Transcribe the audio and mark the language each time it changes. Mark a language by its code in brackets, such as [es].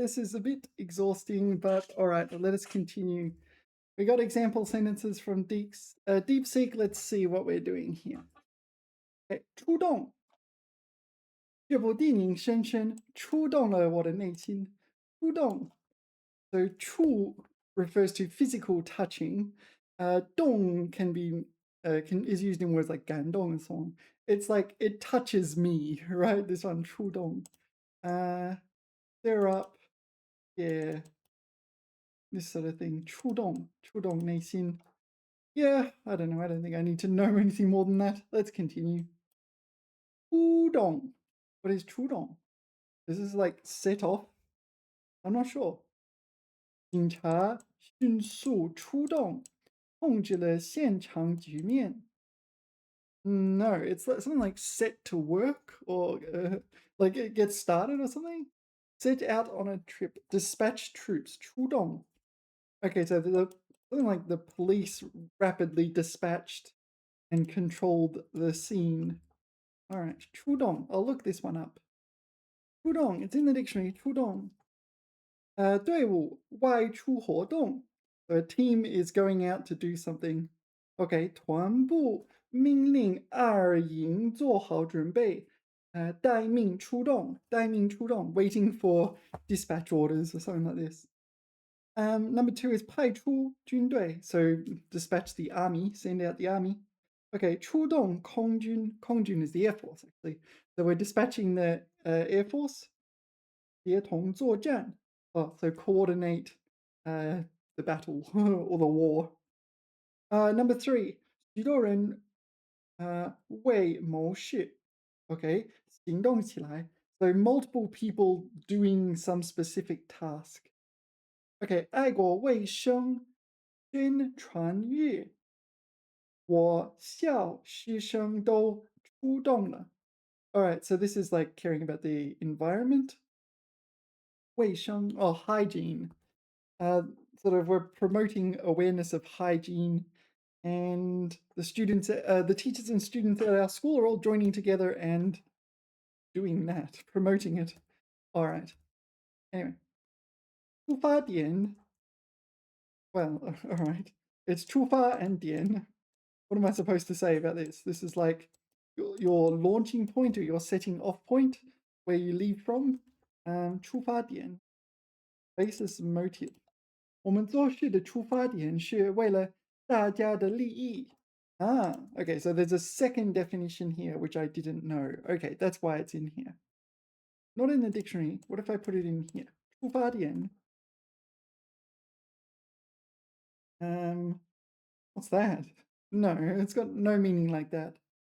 [en] This is a bit exhausting, but all right, let us continue. We got example sentences from DeepSeek. Let's see what we're doing here. Okay, 出动。 [zh] 这部电影深深触动了我的内心。 [en] 触动 So 触 refers to physical touching. 动 can be is used in words like 感动 and so on. It's like it touches me, right? This one 触动. Stir up, yeah, this sort of thing. [zh] 触动内心. [en] Yeah, I don't know. I don't think I need to know anything more than that. Let's continue. 触动.What is 触动? This is like set off. I'm not sure. [zh] 警察迅速出动，控制了现场局面。 [en] No, it's something like set to work or like it gets started or something. Set out on a trip, dispatch troops, 出动. Okay, so something like the police rapidly dispatched and controlled the scene. All right, 出动. I'll look this one up. 出动, it's in the dictionary. [zh] 出动.队伍外出活动. [en] So a team is going out to do something. [zh] Okay, 团部命令二营做好准备。待命出动，待命出动, [en] waiting for dispatch orders or something like this. Number 2 is [zh] 派出军队, [en] so dispatch the army, send out the army. Okay, [zh] 出动空军, [en] 空军 is the air force actually. So we're dispatching the air force. [zh] 协同作战. [en] Oh, so coordinate the battle or the war. Number 3, [zh] 许多人为谋事. Okay, 行动起来. [en] So multiple people doing some specific task. [zh] Okay, 爱国卫生宣传日，我校师生都出动了. [en] All right, so this is like caring about the environment. 卫生 or hygiene. Sort of we're promoting awareness of hygiene, and the students, the teachers and students at our school are all joining together and doing that, promoting it. All right. Anyway, 出发点. Well, all right. It's 出发 and 点. What am I supposed to say about this? This is like your launching point or your setting off point where you leave from. 出发点.Basis motive. [zh] 我们做事的出发点是为了大家的利益. [en] Okay, so there's a second definition here, which I didn't know. Okay, that's why it's in here. Not in the dictionary. What if I put it in here? 出发点. What's that? No, it's got no meaning like that.